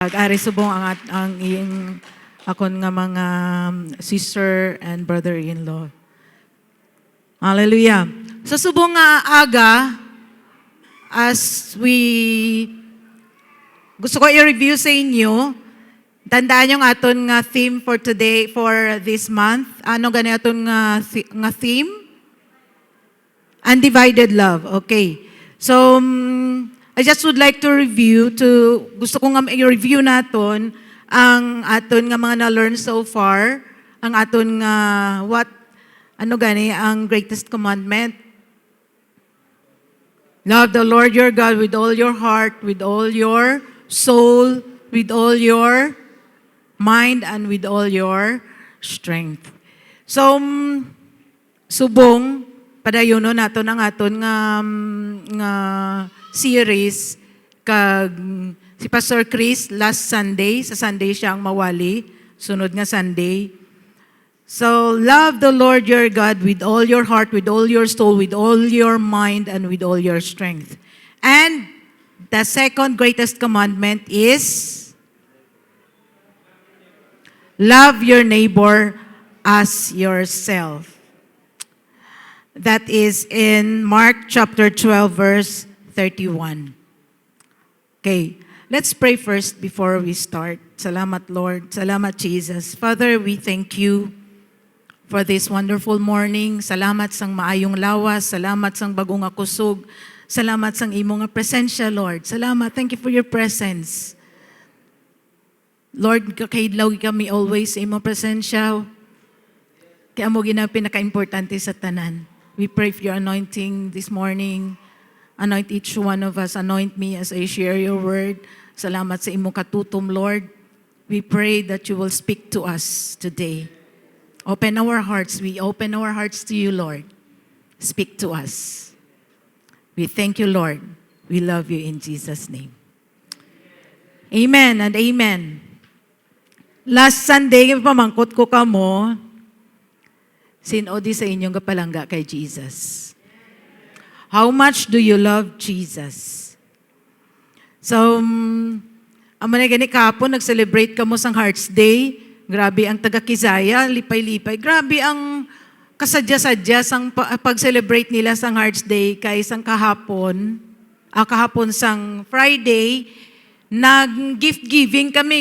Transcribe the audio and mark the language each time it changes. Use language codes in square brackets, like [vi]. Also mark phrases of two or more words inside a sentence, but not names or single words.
[hil] Ari subong ang iyong akon nga mga [en] sister and brother-in-law. [hil] Hallelujah. Sa subong nga aga, as gusto ko i-review sa inyo, tandaan yung aton nga theme [en] for today, for this month. [hil] Ano gani aton nga theme? [en] Undivided love. [hil] Okay. [en] So, I just would like to [hil] gusto ko nga i-review naton ang aton nga mga na-learn [en] so far, [hil] ang aton nga, ang [en] greatest commandment. Love the Lord your God with all your heart, with all your soul, with all your mind, and with all your strength. So, [hil] subong, padayono naton ang aton nga series kag si Pastor Chris [en] last Sunday, [hil] sa Sunday siya ang mawali, sunod nga Sunday. [en] So, love the Lord your God with all your heart, with all your soul, with all your mind, and with all your strength. And the second greatest commandment is love your neighbor as yourself. That is in Mark chapter 12, verse 31. Okay, let's pray first before we start. [hil] Salamat, Lord. Salamat, Jesus. [en] Father, we thank you for this wonderful morning. [hil] Salamat sang maayong lawas. Salamat sang bagong akusog. Salamat sang imong presensya, Lord. Salamat. [en] Thank you for your presence. Lord, [hil] kakahidlaw kami always sa imong presensya. Kaya mo gina pinaka-importante sa tanan. [en] We pray for your anointing this morning. Anoint each one of us. Anoint me as I share your word. [hil] Salamat sa imong katutom, Lord. [en] We pray that you will speak to us today. Open our hearts. We open our hearts to you, Lord. Speak to us. We thank you, Lord. We love you in Jesus' name. Amen and amen. Last Sunday, [hil] pamangkot ko kamo, sinodi sa inyong kapalangga kay Jesus. [en] How much do you love Jesus? So, [hil] amo na gani kahapon, nag-celebrate kamo sang Hearts Day. Grabe ang taga-Kizaya, lipay-lipay. Grabe ang kasadya-sadya sang pag-celebrate nila sang Hearts Day kay sang kahapon sang Friday, nag- [en] gift giving [hil] kami.